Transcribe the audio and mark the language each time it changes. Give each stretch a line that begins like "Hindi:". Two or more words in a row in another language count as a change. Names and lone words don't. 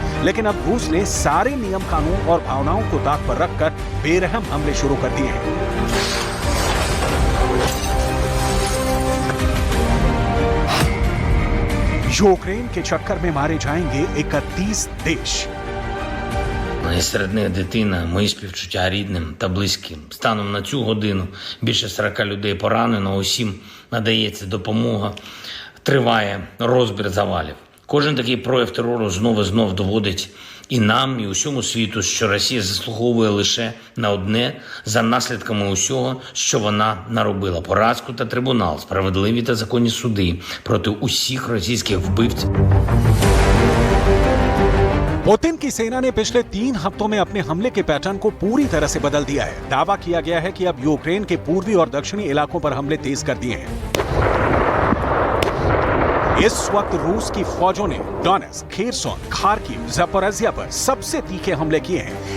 Hindi: लेकिन अब रूस ने सारे नियम कानून और भावनाओं को ताक पर रखकर बेरहम हमले शुरू कर दिए हैं। यूक्रेन के चक्कर में मारे जाएंगे 31 देश।
Ukrainian: І серед них дитина, мої співчуття рідним та близьким. Станом на цю годину більше 40 людей поранено, усім надається допомога, триває розбір завалів. Кожен такий прояв терору знов і знов доводить і нам, і усьому світу, що Росія заслуговує лише на одне за наслідками усього, що вона наробила. Поразку та трибунал, справедливі та законні суди проти усіх російських вбивців.
Hindi: पुतिन की सेना ने पिछले 3 हफ्तों में अपने हमले के पैटर्न को पूरी तरह से बदल दिया है। दावा किया गया है कि अब यूक्रेन के पूर्वी और दक्षिणी इलाकों पर हमले तेज कर दिए हैं। इस वक्त रूस की फौजों ने डोनेट्स्क, खेरसोन, खार्किव, ज़पोरिज़िया पर सबसे तीखे हमले किए हैं।